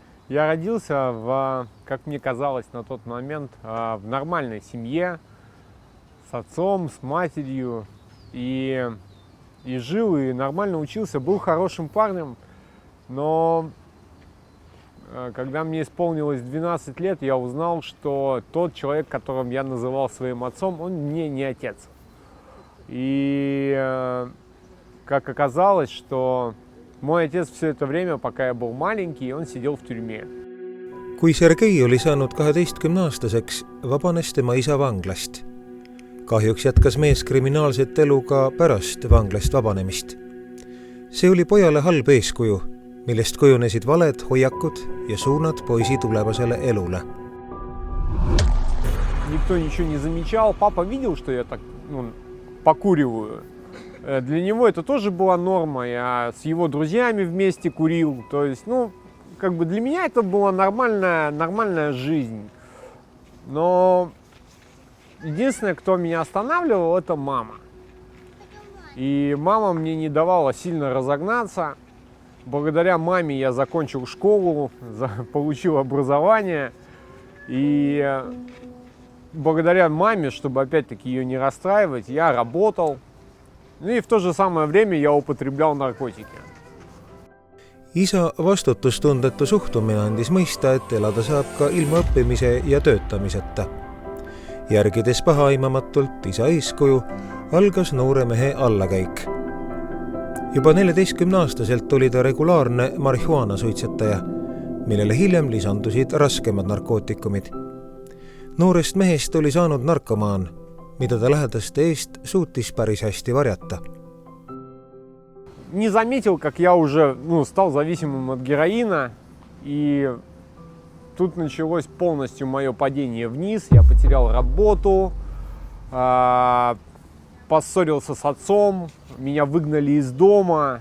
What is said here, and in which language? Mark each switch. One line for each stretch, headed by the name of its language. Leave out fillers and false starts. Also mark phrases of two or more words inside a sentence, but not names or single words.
Russian: Я родился как мне казалось на тот момент, в нормальной семье, с отцом, с матерью, и жил, и нормально учился, был хорошим парнем, но когда мне исполнилось 12 лет, я узнал, что тот человек, которым я называл своим отцом, он мне не отец. И как оказалось, что mой отец все это время, пока я был маленький, он сидел в тюрьме.
Estonian: Kui Sergei oli saanud 12-aastaseks, vabanes tema isa vanglast. Kahjuks jätkas mees kriminaalset elu ka pärast vanglast vabanemist. See oli pojale halb eeskuju, millest kujunesid valed hoiakud ja suunad poisi tulevasele elule.
Russian: Никто ничего не замечал. Папа видел, что я так покуриваю. Для него это тоже была норма. Я с его друзьями вместе курил. То есть, для меня это была нормальная жизнь. Но единственное, кто меня останавливал, это мама. И мама мне не давала сильно разогнаться. Благодаря маме я закончил школу, получил образование. И благодаря маме, чтобы опять-таки ее не расстраивать, я работал. И в то же самое время я употреблял наркотики.
Estonian: Isa vastutustundetu suhtumine andis mõista, et elada saab ka ilma õppimise ja töötamiseta. Järgides pahaaimamatult isa eeskuju, algas noore mehe allakäik. Juba 14-aastaselt oli ta regulaarne marihuana suitsetaja, millele hiljem lisandusid raskemad narkootikumid. Noorest mehest oli saanud narkomaan, mida ta lähedaste eest suutis päris hästi varjata.
Russian: Не заметил, как я уже стал зависимым от героина, и тут началось полностью мое падение вниз. Я потерял работу, поссорился с отцом, меня выгнали из дома.